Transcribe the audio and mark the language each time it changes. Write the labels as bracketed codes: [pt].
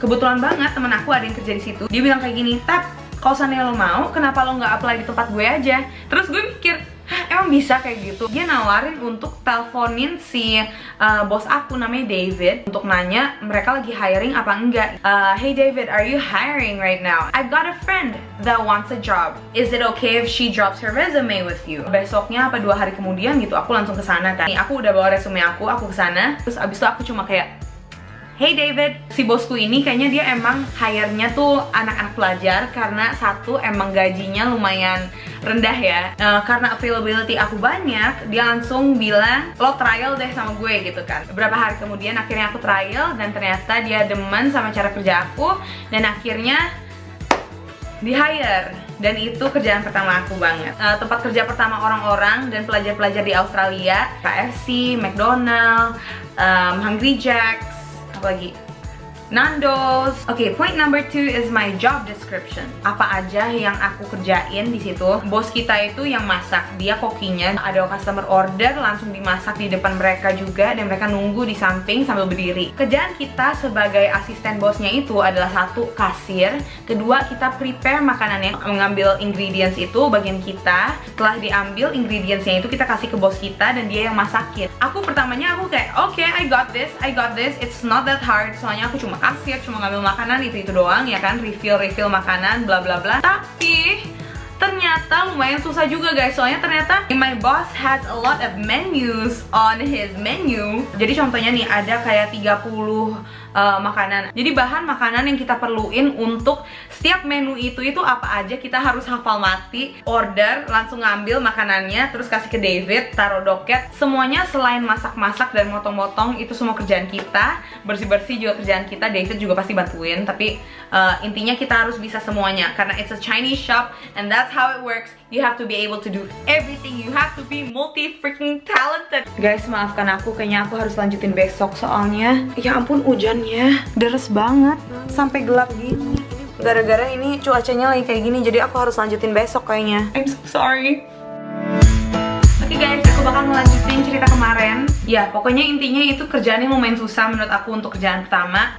[id] Kebetulan banget teman aku ada yang kerja di situ. Dia bilang kayak gini, "Tap, kalau seandainya lo mau, kenapa lo nggak apply di tempat gue aja?" Terus gue mikir, emang bisa kayak gitu? Dia nawarin untuk teleponin si bos aku namanya David untuk nanya mereka lagi hiring apa enggak. [en] Hey David, are you hiring right now? I've got a friend that wants a job. Is it okay if she drops her resume with you? [id] Besoknya apa 2 hari kemudian gitu, aku langsung ke sana kan. Aku udah bawa resume aku ke sana. Terus abis itu aku cuma kayak, "Hey David," si bosku ini kayaknya dia emang hire-nya tuh anak-anak pelajar karena satu emang gajinya lumayan rendah ya. Karena availability aku banyak, dia langsung bilang, "Lo trial deh sama gue," gitu kan. Beberapa hari kemudian akhirnya aku trial dan ternyata dia demen sama cara kerja aku dan akhirnya di-hire. Dan itu kerjaan pertama aku banget. Tempat kerja pertama orang-orang dan pelajar-pelajar di Australia, KFC, McDonald's, Hungry Jack's, lagi Nando's. [en] Oke, point number 2 is my job description. [id] Apa aja yang aku kerjain di situ? Bos kita itu yang masak, dia kokinya. Ada customer order, langsung dimasak di depan mereka juga, dan mereka nunggu di samping sambil berdiri. Kerjaan kita sebagai asisten bosnya itu adalah satu, kasir. Kedua, kita prepare makanannya, mengambil ingredients itu bagian kita. Setelah diambil ingredientsnya itu kita kasih ke bos kita dan dia yang masakin. Aku pertamanya aku kayak, [en] "Oke, I got this, it's not that hard." [id] Soalnya aku cuma kasir, cuma ngambil makanan itu doang ya kan, refill makanan bla bla bla. Tapi ternyata lumayan susah juga guys, soalnya ternyata [en] my boss has a lot of menus on his menu. [id] Jadi contohnya nih ada kayak 30 makanan. Jadi bahan makanan yang kita perluin untuk setiap menu itu apa aja kita harus hafal mati. Order, langsung ngambil makanannya, terus kasih ke David, taruh doket. Semuanya selain masak-masak dan motong-motong itu semua kerjaan kita. Bersih-bersih juga kerjaan kita. David juga pasti bantuin. Tapi intinya kita harus bisa semuanya karena [en] it's a Chinese shop and that's how it works. You have to be able to do everything. You have to be multi-freaking talented. [id] Guys, maafkan aku, kayaknya aku harus lanjutin besok soalnya ya ampun hujannya deres banget sampai gelap gini. Gara-gara ini cuacanya lagi kayak gini, jadi aku harus lanjutin besok kayaknya. [en] I'm so sorry. [id] Oke guys, aku bakal melanjutin cerita kemarin. Ya, pokoknya intinya itu kerjaannya lumayan susah menurut aku untuk kerjaan pertama.